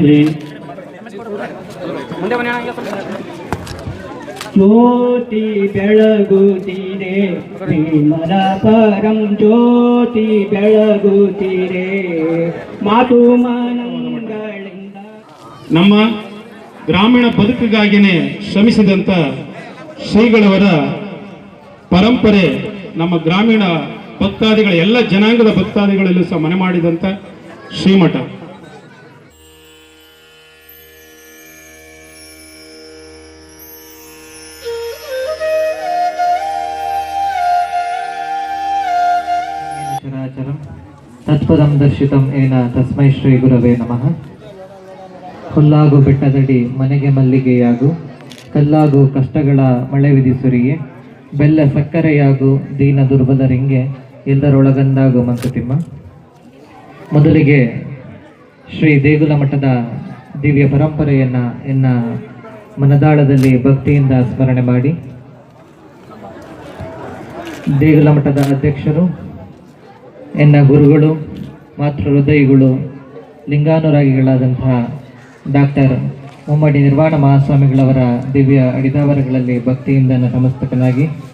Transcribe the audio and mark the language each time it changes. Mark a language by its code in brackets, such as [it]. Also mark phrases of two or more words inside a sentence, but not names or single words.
[kn] ಜ್ಯೋತಿ ಬೆಳಗುತ್ತೀರೆ ವಿಮಲ ಪರಂ ಜ್ಯೋತಿ ಬೆಳಗುತ್ತೀರೆ ಮಾತು ಮನಗಳಿಂದ. ನಮ್ಮ ಗ್ರಾಮೀಣ ಬದುಕಿಗಾಗಿಯೇ ಶ್ರಮಿಸಿದಂಥ ಶ್ರೀಗಳವರ ಪರಂಪರೆ ನಮ್ಮ ಗ್ರಾಮೀಣ ಭಕ್ತಾದಿಗಳ ಎಲ್ಲ ಜನಾಂಗದ ಭಕ್ತಾದಿಗಳಲ್ಲೂ ಸಹ ಮನೆ ಮಾಡಿದಂಥ ಶ್ರೀಮಠ. [sa] चराचरं तत्पदं दर्शितं येन तस्मै श्री गुरवे नमः. [kn] ಹುಲ್ಲಾಗು ಬೆಟ್ಟದಡಿ ಮನೆಗೆ ಮಲ್ಲಿಗೆಯಾಗು, ಕಲ್ಲಾಗು ಕಷ್ಟಗಳ ಮಳೆ ವಿಧಿಸುರಿಗೆ, ಬೆಲ್ಲ ಸಕ್ಕರೆಯಾಗು ದೀನ ದುರ್ಬಲರಿಂಗೆ, ಎಲ್ಲರೊಳಗಂದಾಗು ಮಂಕುತಿಮ್ಮ. ಮೊದಲಿಗೆ ಶ್ರೀ ದೇಗುಲ ಮಠದ ದಿವ್ಯ ಪರಂಪರೆಯನ್ನು ಎನ್ನ ಮನದಾಳದಲ್ಲಿ ಭಕ್ತಿಯಿಂದ ಸ್ಮರಣೆ ಮಾಡಿ, ದೇಗುಲ ಮಠದ ಅಧ್ಯಕ್ಷರು, ಎನ್ನ ಗುರುಗಳು, ಮಾತೃ ಹೃದಯಿಗಳು, ಲಿಂಗಾನುರಾಗಿಗಳಾದಂತಹ ಡಾಕ್ಟರ್ ಮುಮ್ಮಡಿ ನಿರ್ವಾಣ ಮಹಾಸ್ವಾಮಿಗಳವರ ದಿವ್ಯ ಅಡಿದಾವರಗಳಲ್ಲಿ ಭಕ್ತಿಯಿಂದ ನತಮಸ್ತಕನಾಗಿ,